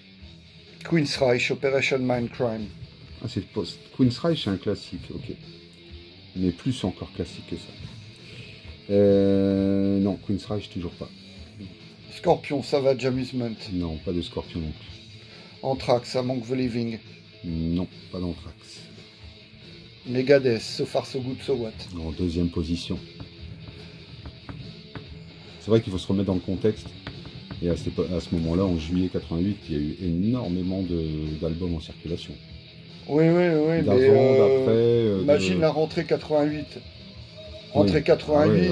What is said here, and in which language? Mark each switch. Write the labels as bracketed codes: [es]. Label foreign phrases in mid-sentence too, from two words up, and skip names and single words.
[fr] Queen's Reich, Operation Mindcrime. Ah, c'est post. Queen's Reich, c'est un classique, ok. Mais plus encore classique que ça. Non, Queen's Reich, toujours pas. Scorpion, Savage Amusement. Non, pas de Scorpion non plus. Anthrax, Among the Living. Non, pas d'Anthrax. Megadeth, So Far So Good So What. En deuxième position. C'est vrai qu'il faut se remettre dans le contexte. Et à ce moment-là, en juillet 88, il y a eu énormément d'albums en circulation. Oui, d'avant, d'après. Imagine la rentrée 88. Rentrée 88,